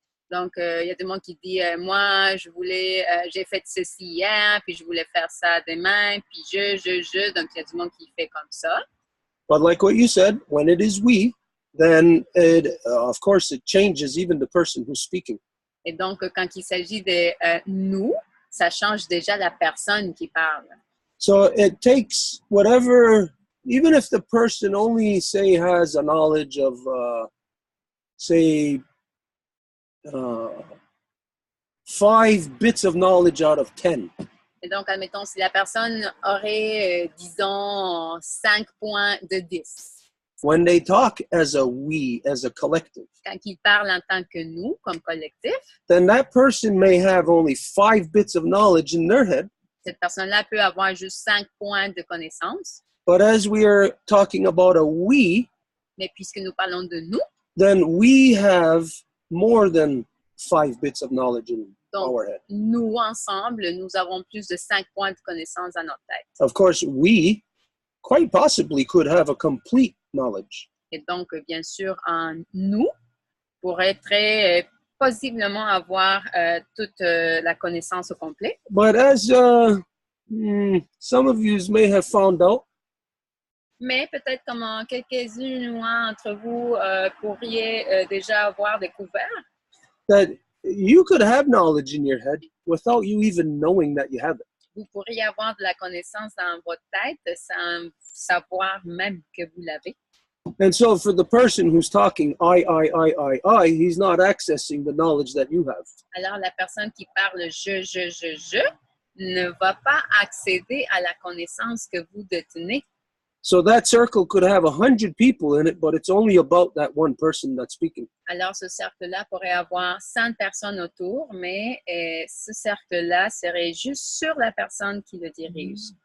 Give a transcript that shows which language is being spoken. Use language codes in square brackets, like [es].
[fr] Donc, il y a des gens qui disent, moi, j'ai fait ceci hier, puis je voulais faire ça demain, puis je. Donc, il y a du monde qui fait comme ça. [en] But like what you said, when it is we, then of course it changes even the person who's speaking. [fr] Et donc, quand il s'agit de nous, ça change déjà la personne qui parle. [en] So it takes whatever, even if the person only, say, has a knowledge of, say, 5 bits of knowledge out of 10. [fr] Et donc, admettons, si la personne aurait, disons, 5 points de 10. [en] When they talk as a we, as a collective, [fr] Quand il parle en tant que nous, comme collectif, [en] then that person may have only 5 bits of knowledge in their head. [fr] cette personne-là peut avoir juste 5 points de connaissance. [en] But as we are talking about a we, [fr] Mais puisque nous parlons de nous, [en] then we have more than 5 bits of knowledge in [fr] donc [en] our head. [fr] nous ensemble, nous avons plus de 5 points de connaissance dans notre tête. [en] Of course, we quite possibly could have a complete knowledge. [fr] Et donc, bien sûr, en nous, pourrait très possiblement avoir toute la connaissance au complet. [en] But as some of you may have found out, [fr] Mais peut-être comme quelques-uns d'entre vous pourriez déjà avoir découvert [en] that you could have knowledge in your head without you even knowing that you have it. [fr] vous pourriez avoir de la connaissance dans votre tête sans savoir même que vous l'avez. [en] And so for the person who's talking I, he's not accessing the knowledge that you have. [fr] Alors, la personne qui parle je ne va pas accéder à la connaissance que vous détenez. [en] So that circle could have 100 people in it, but it's only about that one person that's speaking. [fr] Alors, ce cercle-là pourrait avoir 100 personnes autour, mais ce cercle-là serait juste sur la personne qui le dirige.